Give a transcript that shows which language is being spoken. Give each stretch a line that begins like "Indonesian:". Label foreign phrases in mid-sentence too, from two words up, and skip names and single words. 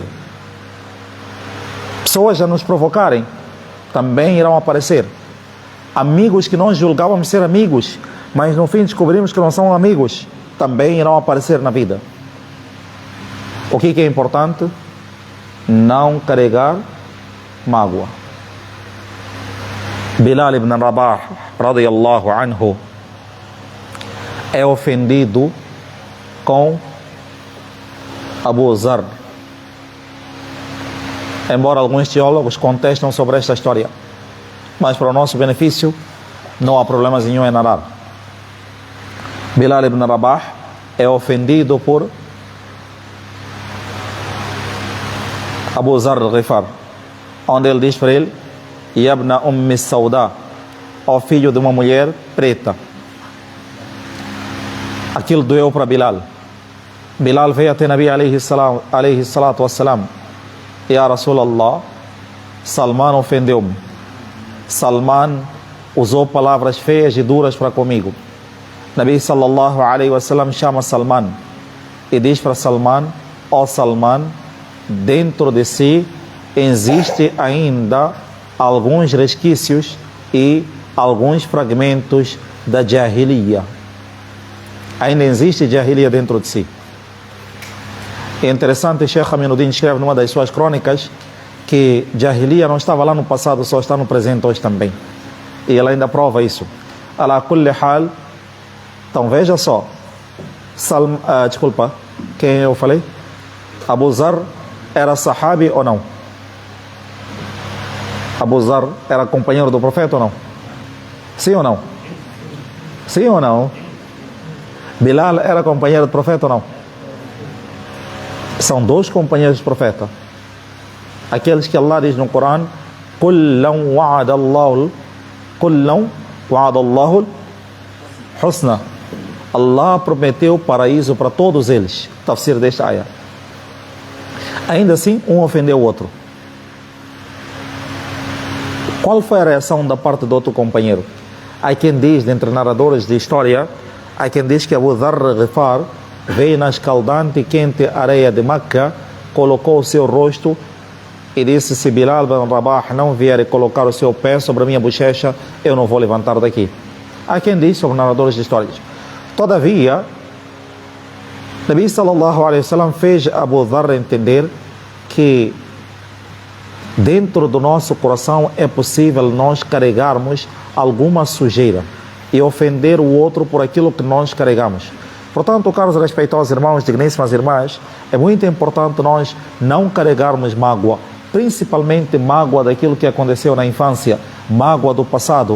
Portuguese: Pessoas a nos provocarem também irão aparecer. Amigos que nós julgávamos ser amigos, mas no fim descobrimos que não são amigos, também irão aparecer na vida. O que é importante? Não carregar mágoa.
Arabic: Bilal ibn Rabah, رضي الله عنه,
Portuguese: é ofendido com Abu Zar. Embora alguns teólogos contestam sobre esta história, mas para o nosso benefício não há problemas nenhum em narrar. Bilal ibn Rabah é ofendido por Abu Zar al-Ghifar, onde ele diz para ele:
Arabic: يا ابن أم سوداء,
Portuguese: ó filho de uma mulher preta. Aquilo doeu para Bilal. Bilal veio até Nabi
Arabic: عليه الصلاة والسلام: يا رسول الله,
Portuguese: Salman ofendeu-me. Salman usou palavras feias e duras para comigo. Nabi
Arabic: صلى الله عليه وسلم
Portuguese: chama Salman e diz para Salman: ó Salman, dentro de si existe ainda alguns resquícios e alguns fragmentos da Jahiliya. Ainda existe Jahiliya dentro de si. É interessante, Sheikh Aminuddin escreve numa das suas crônicas que Jahiliya não estava lá no passado, só está no presente hoje também. E ele ainda prova isso.
Arabic: على كل حال.
Portuguese: Então veja só. Desculpa, quem eu falei? Abu Zar era sahabi ou não? Abu Zar era companheiro do profeta ou não? Sim ou não? Sim ou não? Bilal era companheiro do profeta ou não? São dois companheiros do profeta. Aqueles que Allah diz no Corão:
Arabic: وكلا وعد الله الحسنى.
Portuguese: Allah prometeu paraíso para todos eles. Tafsir desta ayah. Ainda assim, um ofendeu o outro. Qual foi a reação da parte do outro companheiro? Há quem diz, dentre narradores de história, há quem diz que Abu Dharr al-Ghifar veio na escaldante e quente areia de Meca, colocou o seu rosto e disse: se Bilal ibn Rabah não vier e colocar o seu pé sobre a minha bochecha, eu não vou levantar daqui. Há quem diz sobre narradores de histórias. Todavia, Nabi
Arabic: صلى الله عليه وسلم
Portuguese: fez Abu Dharr entender que dentro do nosso coração é possível nós carregarmos alguma sujeira e ofender o outro por aquilo que nós carregamos. Portanto, caros respeitosos irmãos, digníssimas irmãs, é muito importante nós não carregarmos mágoa, principalmente mágoa daquilo que aconteceu na infância, mágoa do passado.